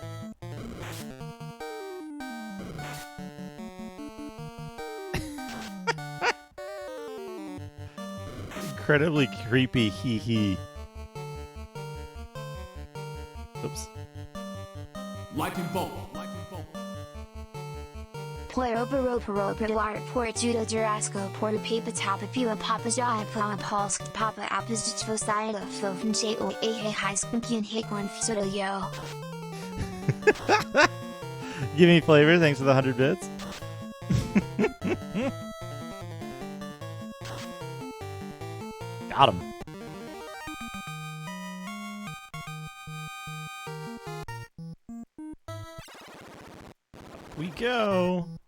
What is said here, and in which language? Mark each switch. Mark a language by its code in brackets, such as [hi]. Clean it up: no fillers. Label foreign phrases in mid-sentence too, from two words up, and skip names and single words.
[en] Incredibly creepy hee. Oops. Lightning bolt. Por judo jurasco por papa tapa pila papa jai plana polsk papa apis jtvosida fofen o a high skimpian hikwan soda yo. Give me flavor, thanks for the 100 bits. Got him. We go.